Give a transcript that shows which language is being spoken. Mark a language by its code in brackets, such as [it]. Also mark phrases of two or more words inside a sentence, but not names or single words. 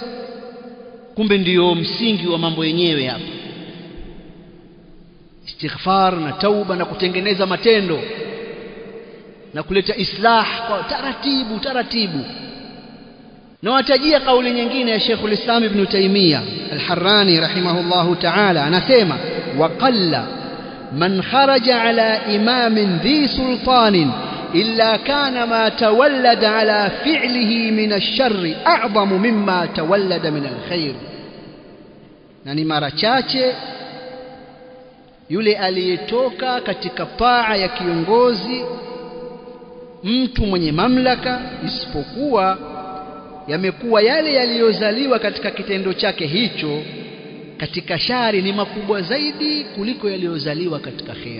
[sw] Kumbe ndiyo msingi wa mambo yenyewe hapa, istighfar na tauba na kutengeneza matendo na kuleta islah kwa taratibu taratibu. Na watajia kauli nyingine ya Sheikh al-Islam Ibn Taymiyyah al-Harrani [ar] رحمه الله تعالى, [sw] anasema [ar] وقل من خرج على إمام ذي سلطان إلا كان ما تولد على فعله من الشر أعظم مما تولد من الخير. [sw] Na ni mara chache yule aliyetoka katika paa ya kiongozi, mtu mwenye mamlaka, isipokuwa yamekuwa yale yaliyozaliwa katika kitendo chake hicho katika shari ni makubwa zaidi kuliko yaliyozaliwa katika khair.